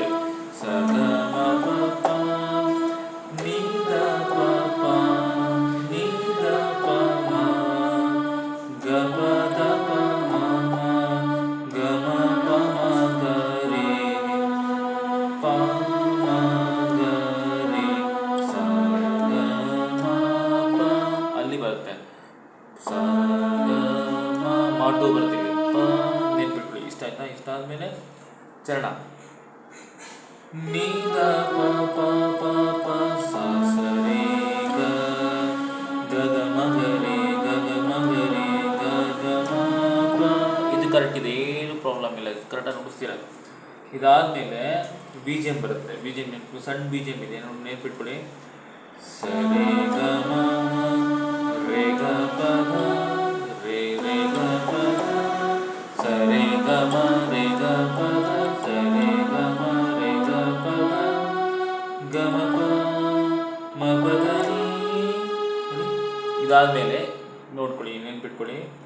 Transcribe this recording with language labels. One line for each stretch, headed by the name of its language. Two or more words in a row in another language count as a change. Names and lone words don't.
Kannada: ಸ ಗ ಮ ಪ ಪ ನಿ ಗ ಪ ಪ ನಿ ಗ ಪ ಮ ಗ ಪ ದ ಪ ಮ ಮ ಗ ಮ ಪ ಮ ಗ ರಿ ಪ ಮ ಗ ರಿ ಸ ಗ ಮ ಪ. ಅಲ್ಲಿ ಬರುತ್ತೆ. ಸ ಗ ಮ ಟು ಬರ್ತೀವಿ. ಪ. ನೆನ್ಪಿಟ್ಕೊಳ್ಳಿ. ಇಷ್ಟ ಆಯ್ತಾ? ಇಷ್ಟ ಆದ್ಮೇಲೆ ಚರಣ. ನಿ ದ ಪ ಪ ಪ ಪ ಸ ಸ ರಿ ಗ ಗ ಗ ಮ ಗ ರಿ ಗ ಗ ಮ ಗ ರಿ ಗ ಗ ಮ ಪ. ಇದು ಕರೆಕ್ಟ್ ಇದೆ. ಏನು ಪ್ರಾಬ್ಲಮ್ ಇಲ್ಲ. ಕರೆಕ್ಟಾಗಿ ನುಡಿಸ್ತೀರ. ಇದಾದ್ಮೇಲೆ ಬಿ ಜಿ ಎಮ್ ಬರುತ್ತೆ. ಬಿ ಜಿ ಎಮ್ ನೆನ್ಪು ಸಣ್ಣ ಬಿ ಜಿ ಎಮ್ ಇದೆ. ನೆನ್ಪಿಟ್ಕೊಳ್ಳಿ. ಸ ರಿ ಗ ಮ ರೇ ಗ ಪ ಧ ರೇ ರೇ ಗ ಪ ಧ ಸ ರೇ ಗ ಮ ರೇ ಗ ಪ ಧ ಸ ರೇ ಗ ಮ ರೇ ಗ ಪ ಧ ಗ ಮ ಪ ಮ ಪ ಧ ನಿ. ಇದಾದ್ಮೇಲೆ ನೋಡ್ಕೊಳ್ಳಿ. ನೆನ್ಪಿಟ್ಕೊಳ್ಳಿ.